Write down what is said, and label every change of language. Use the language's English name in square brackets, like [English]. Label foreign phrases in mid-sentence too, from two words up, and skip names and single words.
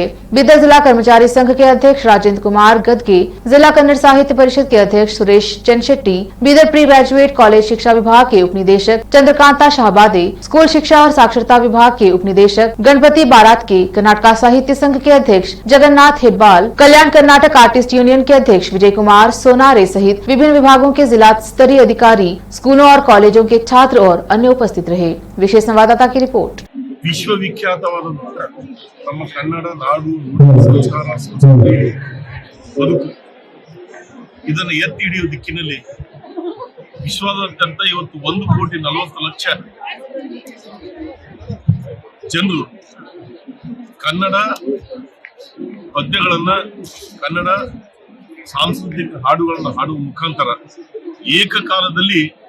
[Hindi] बीदर जिला कर्मचारी संघ के अध्यक्ष राजेंद्र कुमार गदगे, जिला कन्नड़ साहित्य परिषद के अध्यक्ष सुरेश चंदशेट्टी, बीदर प्री ग्रेजुएट कॉलेज शिक्षा विभाग के उपनिदेशक चंद्रकांता शाहबादे, स्कूल शिक्षा और साक्षरता विभाग के उपनिदेशक गणपति बारात के, कर्नाटक साहित्य संघ के अध्यक्ष जगन्नाथ हेब्बाल, कल्याण कर्नाटक आर्टिस्ट यूनियन के अध्यक्ष विजय कुमार सोनारे सहित विभिन्न विभागों के जिला स्तरीय अधिकारी, स्कूलों और कॉलेजों के छात्र और अन्य उपस्थित रहे। विशेष संवाददाता की रिपोर्ट। [Kannada] ವಿಶ್ವವಿಖ್ಯಾತವಾದಂತಹ ನಮ್ಮ ಕನ್ನಡ ನಾಡು, ನುಡಿ, ಸಂಸ್ಕಾರ, ಸಂಸ್ಕೃತಿ, ಬದುಕು ಇದನ್ನು ಎತ್ತಿ ಹಿಡಿಯುವ ದಿಕ್ಕಿನಲ್ಲಿ ವಿಶ್ವಾದ್ಯಂತ ಇವತ್ತು 1,40,00,000 ಜನರು ಕನ್ನಡ ಪದ್ಯಗಳನ್ನ, ಕನ್ನಡ ಸಾಂಸ್ಕೃತಿಕ ಹಾಡುಗಳನ್ನ ಹಾಡುವ ಮುಖಾಂತರ ಏಕಕಾಲದಲ್ಲಿ